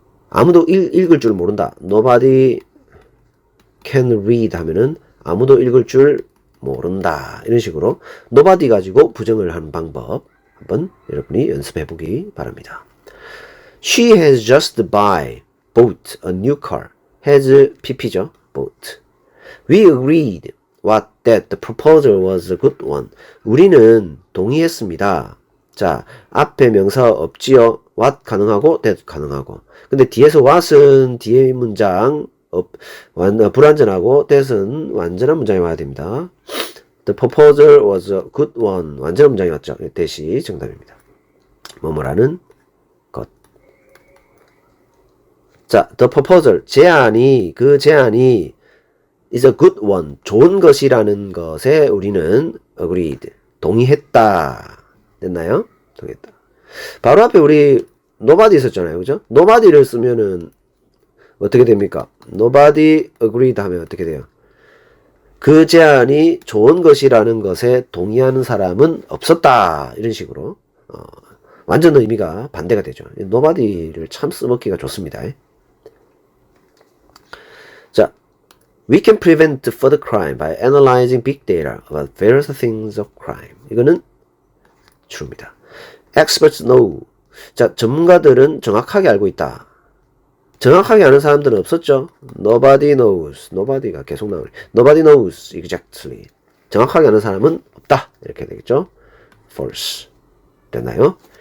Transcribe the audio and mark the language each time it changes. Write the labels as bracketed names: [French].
[Korean] 아무도 읽을 줄 모른다. [English] nobody can read [Korean] 하면은 아무도 읽을 줄 모른다. 이런 식으로 nobody 가지고 부정을 하는 방법 한번 여러분이 연습해 보기 바랍니다. [English] She has just bought a new car. has pp죠. bought. We agreed that the proposal was a good one. [Korean] 우리는 동의했습니다. 자, 앞에 명사 없지요. what 가능하고 that 가능하고. 근데 뒤에서 what은 뒤에 문장 불완전하고 that은 완전한 문장이 와야 됩니다. [English] The proposal was a good one. [Korean] 완전한 문장이 왔죠. that이 정답입니다. 뭐뭐라는 것. 자, [English] the proposal [Korean] 그 제안이 [English] is a good one. [Korean] 좋은 것이라는 것에 우리는 agreed. 동의했다. 됐나요? 동의했다. 바로 앞에 우리 nobody 있었잖아요. 그죠? nobody를 쓰면은 어떻게 됩니까? [English] nobody agreed [Korean] 하면 어떻게 돼요? 그 제안이 좋은 것이라는 것에 동의하는 사람은 없었다. 이런 식으로 완전 의미가 반대가 되죠. nobody를 참 써먹기가 좋습니다. [English] 자, we can prevent further crime by analyzing big data about various things of crime. [Korean] 이거는 true입니다. [English] Experts know. [Korean] 자, 전문가들은 정확하게 알고 있다. 정확하게 아는 사람들은 없었죠. [English] Nobody knows. [Korean] nobody가 계속 나오네. [English] Nobody knows exactly. [Korean] 정확하게 아는 사람은 없다. 이렇게 되겠죠. false. 됐나요?